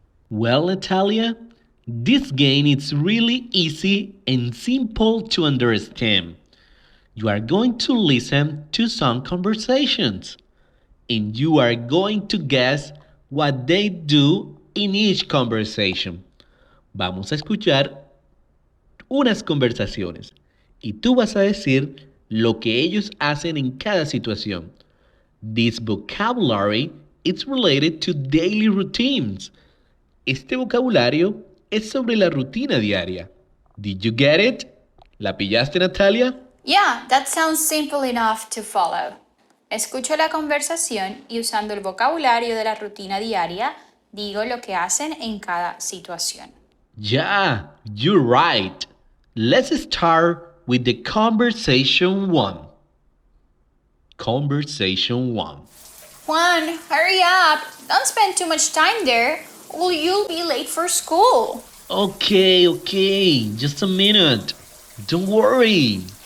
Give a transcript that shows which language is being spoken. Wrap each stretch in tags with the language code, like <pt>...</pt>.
<en>Well, Natalia, this game is really easy and simple to understand. You are going to listen to some conversations, and you are going to guess what they do in each conversation.</en> <es>Vamos a escuchar unas conversaciones y tú vas a decir lo que ellos hacen en cada situación.</es> <en>This vocabulary is related to daily routines.</en> <es>Este vocabulario es sobre la rutina diaria.</es> <en>Did you get it?</en> <es>¿La pillaste, Natalia?</es> <en>Yeah, that sounds simple enough to follow.</en> <es>Escucho la conversación y usando el vocabulario de la rutina diaria, digo lo que hacen en cada situación.</es> <en>Yeah, you're right. Let's start with the conversation one. Conversation one. Juan, hurry up! Don't spend too much time there, or you'll be late for school. Okay, just a minute. Don't worry.</en>